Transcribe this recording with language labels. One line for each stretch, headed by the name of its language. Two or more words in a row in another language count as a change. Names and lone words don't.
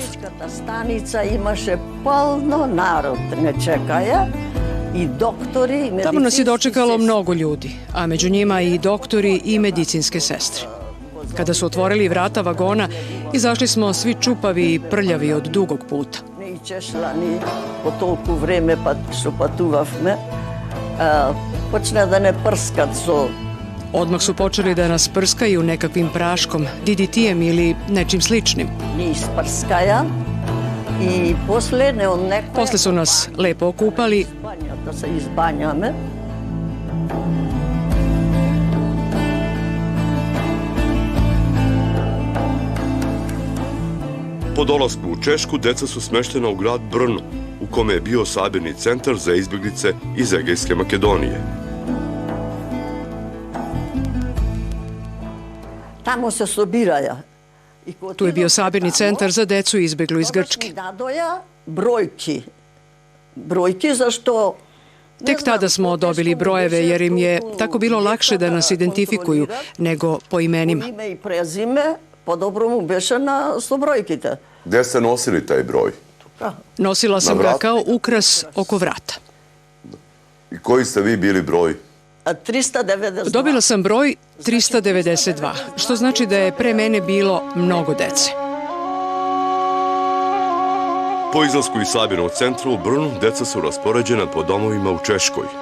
Macedonian: Та станица имаше полно народ, не чекаја, и доктори, и
Serbian: Tamo nas je dočekalo medicinske mnogo ljudi, a među njima i doktori i medicinske sestre. Kada su otvorili vrata vagona, izašli smo svi čupavi i prljavi od dugog puta.
Macedonian: Не чешла ни по толку време што патувавме. Почна да не прскат со
Serbian: Odmah su počeli da nas prskaju nekakvim praškom, DDT-em ili nečim sličnim.
Macedonian: ни испрскаја и после не од некоја
Serbian: Posle su nas lepo okupali,
Macedonian: банјата се избањаме.
Serbian: Po dolasku u Češku, deca su smeštena u grad Brno, u kome je bio sabirni centar za izbjeglice iz Egejske Makedonije.
Macedonian: Тамо се собираја.
Serbian: tu je bio sabirni centar za decu izbjeglu iz Grčke.
Macedonian: Надоја бројки. Бројки зашто
Serbian: Tek tada smo dobili brojeve jer im je tako bilo lakše da nas identifikuju nego po imenima.
Macedonian: Име и презиме, подобро му беше со бројките.
Serbian: Gde ste nosili taj broj? Nosila sam Na ga vratu? kao ukras oko vrata. I koji ste vi bili broj? 392. Dobila sam broj 392, što znači da je pre mene bilo mnogo dece. Po izlasku iz sabirnog centra u Brnu, deca su raspoređena po domovima u Češkoj.